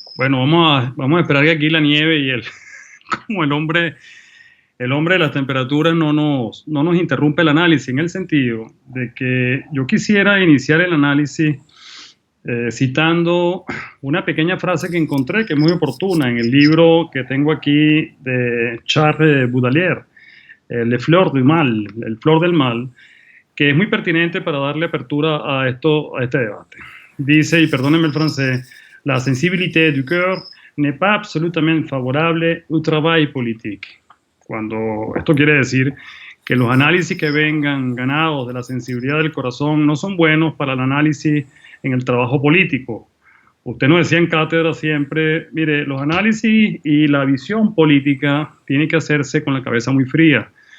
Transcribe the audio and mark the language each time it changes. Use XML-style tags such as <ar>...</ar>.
<es>Bueno, vamos a esperar que aquí la nieve y como el hombre de las temperaturas no nos interrumpe el análisis, en el sentido de que yo quisiera iniciar el análisis citando una pequeña frase que encontré que es muy oportuna en el libro que tengo aquí de Charles Baudelaire, Le Fleur du Mal, el Flor del Mal, que es muy pertinente para darle apertura a este debate. Dice, y perdónenme el francés,</es> <fr>la sensibilité du cœur n'est pas absolument favorable au travail politique.</fr> <es>Cuando esto quiere decir que los análisis que vengan ganados de la sensibilidad del corazón no son buenos para el análisis en el trabajo político. Usted nos decía en cátedra siempre, mire, los análisis y la visión política tienen que hacerse con la cabeza muy fría.</es>